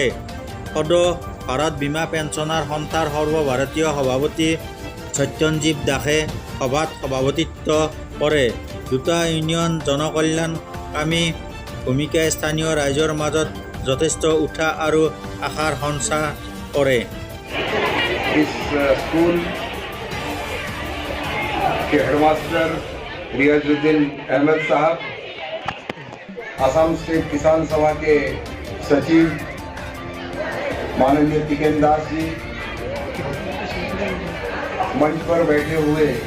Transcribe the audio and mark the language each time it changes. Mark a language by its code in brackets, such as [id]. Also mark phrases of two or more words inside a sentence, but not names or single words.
[as] সদৌ ভাৰত বীমা পেঞ্চনাৰ সন্থাৰ সৰ্বভাৰতীয় সভাপতি সত্যঞ্জীৱ দাসে সভাত সভাপতিত্ব কৰে। দুটা ইউনিয়ন জনকল্যাণকামী ভূমিকাই স্থানীয় ৰাইজৰ মাজত যথেষ্ট উৎসাহ আৰু আশাৰ সঞ্চাৰ কৰে। [hi] इस स्कूल के हेडमास्टर रियाजुद्दीन अहमद साहब, असम स्टेट किसान सभा के सचिव माननीय टिकेन दास जी, मंच पर बैठे हुए